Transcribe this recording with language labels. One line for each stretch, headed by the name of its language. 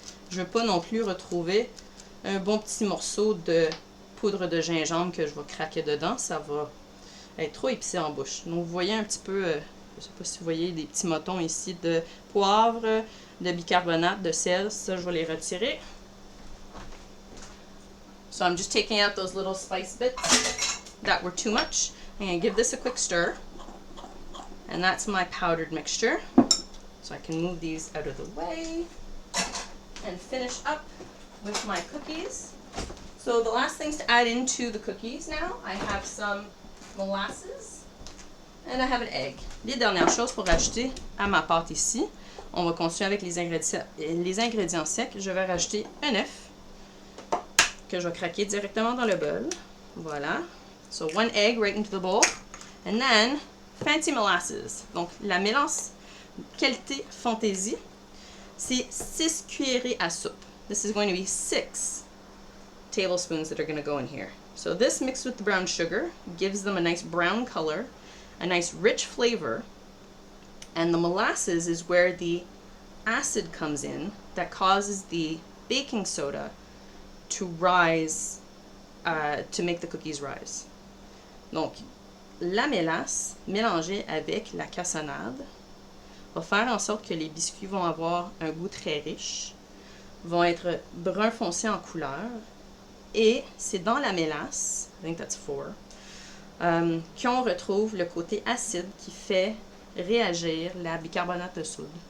French: Je ne veux pas non plus retrouver un bon petit morceau de poudre de gingembre que je vais craquer dedans. Ça va être trop épicé en bouche. Donc vous voyez un petit peu, je ne sais pas si vous voyez des petits motons ici de poivre, de bicarbonate, de sel. Ça, je vais les retirer.
English: So I'm just taking out those little spice bits that were too much. I'm going to give this a quick stir. And that's my powdered mixture. So I can move these out of the way and finish up with my cookies. So the last things to add into the cookies now, I have some molasses and I have an egg.
French: Les dernières choses pour rajouter à ma pâte ici, on va continuer avec les ingrédients secs. Je vais rajouter un œuf que je vais craquer directement dans le bol. Voilà.
English: So 1 egg right into the bowl. And then fancy molasses.
French: Donc, la mélange qualité fantaisie, c'est 6 cuillerées à soupe.
English: This is going to be 6 tablespoons that are going to go in here. So this mixed with the brown sugar gives them a nice brown color, a nice rich flavor, and the molasses is where the acid comes in that causes the baking soda to rise, to make the cookies rise.
French: Donc, la mélasse mélangée avec la cassonade va faire en sorte que les biscuits vont avoir un goût très riche, vont être brun foncé en couleur, et c'est dans la mélasse,
English: I think that's 4,
French: qu'on retrouve le côté acide qui fait réagir la bicarbonate de soude.